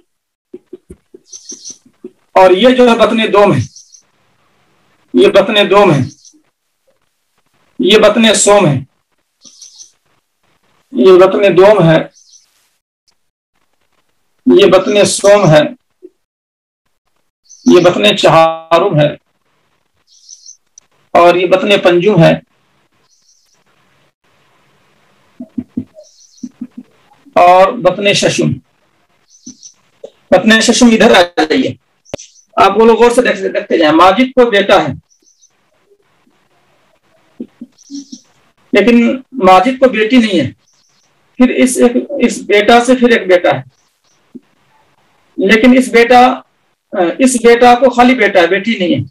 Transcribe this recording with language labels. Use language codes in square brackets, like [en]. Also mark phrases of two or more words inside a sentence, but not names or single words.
[ur] اور یہ جو ہے بطن دوم ہے، یہ بطن دوم ہے، یہ بطن سوم ہے، یہ بطن دوم ہے، یہ بطن سوم ہے، یہ بطن چہارم ہے، اور یہ بطن پنجم ہے، اور بطن ششم۔ بطن ششم ادھر آ جائیے، آپ وہ لوگ غور سے دیکھتے جائیں۔ ماجد کو بیٹا ہے، لیکن ماجد کو بیٹی نہیں ہے۔ پھر اس بیٹا سے پھر ایک بیٹا ہے، لیکن اس بیٹا کو خالی بیٹا ہے، بیٹی نہیں ہے۔